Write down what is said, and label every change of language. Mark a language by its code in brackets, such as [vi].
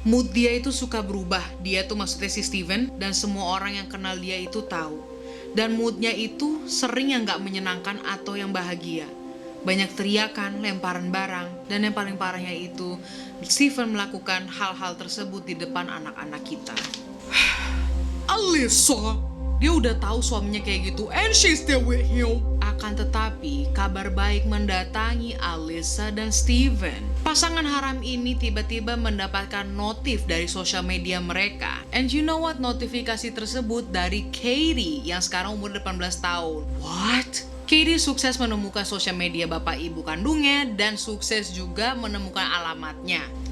[id] Mood dia itu suka berubah. Dia tuh maksudnya si Steven, dan semua orang yang kenal dia itu tahu. Dan moodnya itu sering yang gak menyenangkan atau yang bahagia. Banyak teriakan, lemparan barang, dan yang paling parahnya itu Steven melakukan hal-hal tersebut di depan anak-anak kita. Alisa, dia udah tahu suaminya kayak gitu, [en] and she's still with him. [id] Akan tetapi, kabar baik mendatangi Alisa dan Steven. Pasangan haram ini tiba-tiba mendapatkan notif dari sosial media mereka. [en] And you know what? [id] Notifikasi tersebut dari Katie yang sekarang umur 18 tahun. [en] What? [id] Katie sukses menemukan sosial media bapak ibu kandungnya dan sukses juga menemukan alamatnya.